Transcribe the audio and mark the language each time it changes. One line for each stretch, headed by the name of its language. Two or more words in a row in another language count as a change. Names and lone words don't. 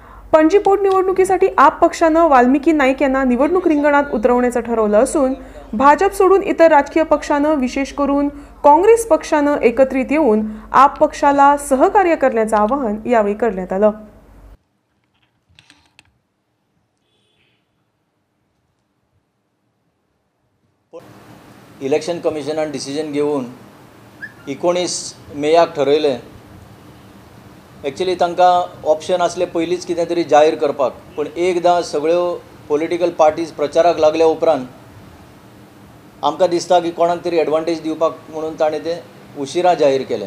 Marathi: पणजी पोटनिवडणुकीसाठी आप पक्षानं वाल्मिकी नाईक यांना निवडणूक रिंगणात उतरवण्याचं ठरवलं असून भाजप सोडून इतर राजकीय पक्षानं विशेष करून काँग्रेस पक्षानं एकत्रित येऊन आप पक्षाला सहकार्य करण्याचं आवाहन यावेळी करण्यात आलं।
Konkani: इलेक्शन कमिशनान डिसिजन घेवन 19 मेयाक ठरयलें। एक्चुअली तांकां ऑप्शन आसले पयलींच कितें तरी जाहीर करपाक, पण एकदां सगळ्यो
English: political parties
Konkani: प्रचाराक लागल्या उपरांत आमकां दिसता की कोणाक तरी एडवांटेज दिवपाक म्हणून ताणें तें उशिरा जाहीर केलें।